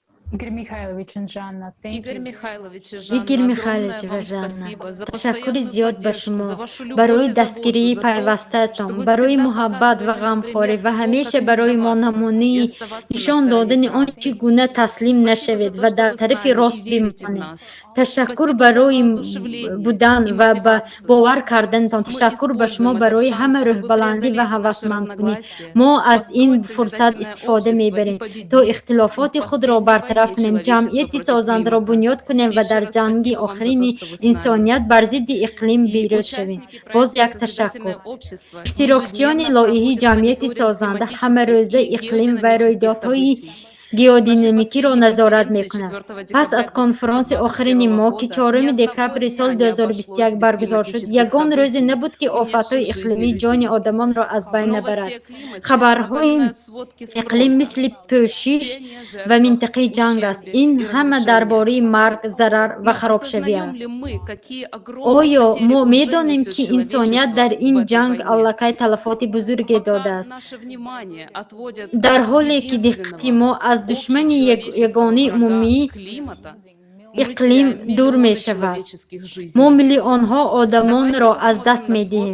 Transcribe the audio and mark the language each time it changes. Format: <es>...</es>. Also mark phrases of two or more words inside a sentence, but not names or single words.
<ru>Игорь Михайлович и Жанна, Игорь огромное Михайлович вам</ru> <tg>ва Жанна,</tg> <ru>спасибо за</ru> <tg>ташаккури</tg> <ru>постоянную</ru> <tg>зиёд ба</tg> <ru>поддержку,</ru> <tg>шумо</tg> <ru>за вашу любовь</ru> <tg>барои</tg> <ru>и заботу,</ru> <tg>дастгирии</tg> <ru>за то, что</ru> <tg>пайвастаатон,</tg> <ru>вы</ru> <tg>барои</tg> <ru>всегда</ru> <tg>муҳаббат ва</tg> <ru>показываете нам</ru> <tg>ғамхорӣ</tg> <ru>пример</ru> <tg>ва</tg> <ru>того,</ru> <tg>ҳамеша</tg> <ru>как не</ru> <tg>барои мо</tg> <ru>сдаваться и</ru> <tg>намунии</tg> <ru>оставаться на</ru> <tg>нишон</tg> <ru>стороне</ru> <tg>додани он</tg> <ru>правды.</ru> <tg>чӣ гуна таслим</tg> <ru>Спасибо</ru> <tg>нашавед</tg> <ru>за</ru> <tg>ва</tg> <ru>то,</ru> <tg>дар</tg> <ru>что вы с</ru> <tg>тарафи</tg> <ru>нами и</ru> <tg>рост</tg> <ru>верите в</ru> <tg>бимонед.</tg> <ru>нас.</ru> <tg>Ташаккур</tg> <ru>Спасибо за</ru> <tg>барои</tg> <ru>воодушевление</ru> <tg>будан</tg> <ru>и</ru> <tg>ва ба</tg> <ru>мотивацию.</ru> <tg>бовар кардантон.</tg> <ru>Мы</ru> <tg>Ташаккур ба шумо</tg> <ru>используем этот</ru> <tg>барои</tg> <ru>шанс,</ru> <tg>ҳама</tg> <ru>чтобы</ru> <tg>рӯҳбаландӣ ва</tg> <ru>преодолеть наши</ru> <tg>ҳавасмандкунӣ.</tg> <ru>разногласия,</ru> <tg>мо аз ин</tg> <ru>построить</ru> <tg>фурсат</tg> <ru>созидательное</ru> <tg>истифода</tg> <ru>общество и</ru> <tg>мебарем то</tg> <ru>победить</ru> <tg>ихтилофоти</tg> <ru>в</ru> <tg>худро</tg> <ru>последней</ru> <tg>бартараф</tg> <ru>войне</ru> <tg>кунем,</tg> <ru>человечества</ru> <tg>ҷамъияти</tg> <ru>против</ru> <tg>созандро</tg> <ru>климата.</ru> <tg>бунёд кунем ва</tg> <ru>Еще</ru> <tg>дар</tg> <ru>раз</ru> <tg>ҷанги</tg> <ru>спасибо вам за то,</ru> <tg>охирини</tg> <ru>что вы с нами.</ru> <tg>инсоният бар зидди иқлим</tg> <ru>И</ru> <tg>бирӯз шавем.</tg> <ru>участники</ru> <tg>Боз</tg> <ru>проекта</ru> <tg>як ташаккур.</tg> <ru>«Созидательное общество»</ru> <tg>иштирокчиёни</tg> <ru>ежедневно</ru> <tg>лоиҳии</tg> <ru>проводят</ru> <tg>ҷамъияти</tg> <ru>мониторинг</ru> <tg>созанда</tg> <ru>климатических</ru> <tg>ҳамарӯза</tg> <ru>и</ru> <tg>иқлим ва</tg> <ru>геодинамических</ru> <tg>рӯйдодҳои</tg> <ru>событий.</ru> <tg>геодинамикиро</tg> <ru>С нашей</ru> <tg>назорат</tg> <ru>последней</ru> <tg>мекунад.</tg> <ru>конференции</ru> <tg>Пас</tg> <ru>4</ru> <tg>аз конферонси</tg> <ru>декабря</ru> <tg>охирини мо, ки 4</tg> <ru>ни одного</ru> <tg>декабри</tg> <ru>дня</ru> <tg>соли</tg> <ru>не</ru> <tg>2021</tg> <ru>обошлось без</ru> <tg>баргузор шуд,</tg> <ru>климатических</ru> <tg>ягон рӯзе</tg> <ru>событий,</ru> <tg>набуд ки офатҳои</tg> <ru>унесших</ru> <tg>иқлимӣ</tg> <ru>жизни</ru> <tg>ҷони</tg> <ru>людей.</ru> <tg>одамонро аз байн набарад.</tg> <ru>Новости о климате</ru> <tg>хабарҳои</tg> <ru>напоминают сводки с</ru> <tg>иқлим</tg> <ru>фронта.</ru> <tg>мисли пӯшиш</tg> <ru>Все не</ru> <tg>ва</tg> <ru>жертвах,</ru> <tg>минтақаи ҷанг аст.</tg> <ru>ущербе</ru> <tg>Ин</tg> <ru>и</ru> <tg>ҳама</tg> <ru>разрушении.</ru> <tg>дарбораи марг, зарар ва</tg> <ru>Но</ru> <tg>харобшавӣ</tg> <ru>осознаем</ru> <tg>аст.</tg> <ru>ли мы, какие огромные</ru> <tg>оё</tg> <ru>потери</ru> <tg>мо</tg> <ru>уже</ru> <tg>медонем</tg> <ru>несет</ru> <tg>ки инсоният</tg> <ru>человечество</ru> <tg>дар</tg> <ru>в</ru> <tg>ин</tg> <ru>этой</ru> <tg>ҷанг</tg> <ru>войне?</ru> <tg>аллакай талафоти бузурге</tg> <ru>Пока</ru> <tg>додааст.</tg> <ru>наше внимание отводят</ru> <tg>дар</tg> <ru>от</ru> <tg>ҳоле ки диққати мо аз душмани ягонаи умумии</tg> <ru>климата,</ru> <tg>иқлим дур мешавад. мо миллионҳо одамонро аз даст медиҳем.</tg>